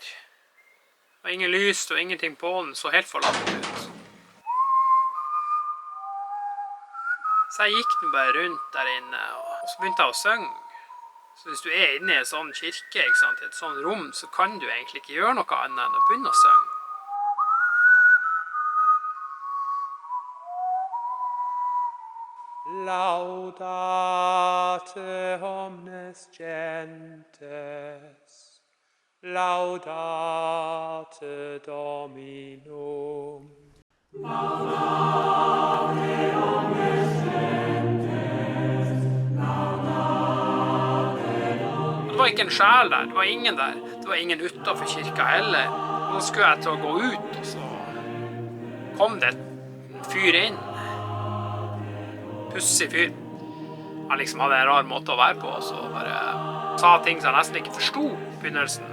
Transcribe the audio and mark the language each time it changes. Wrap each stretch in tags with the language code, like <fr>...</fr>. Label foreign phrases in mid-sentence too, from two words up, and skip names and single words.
<no>Det var ingen lys, og ingenting på den, så helt forlatt ut. Så jeg gikk bare rundt der inne, og så begynte jeg å synge. Så hvis du er inne i en sånn kirke, ikke sant, i et sånn rom, så kan du egentlig ikke gjøre noe annet enn å begynne å synge.</no> <la>Laudate omnes gentes, laudate Dominum. Laudate omnes gentes,</la> <no>Det var ikke en sjel der, det var ingen der. Det var ingen utenfor kirka heller. Nå skulle jeg til å gå ut, og så kom det en fyr inn. Pussig fyr. Han liksom hadde en rar måte å være på, og så bare sa ting som jeg nesten ikke forstod i begynnelsen.</no>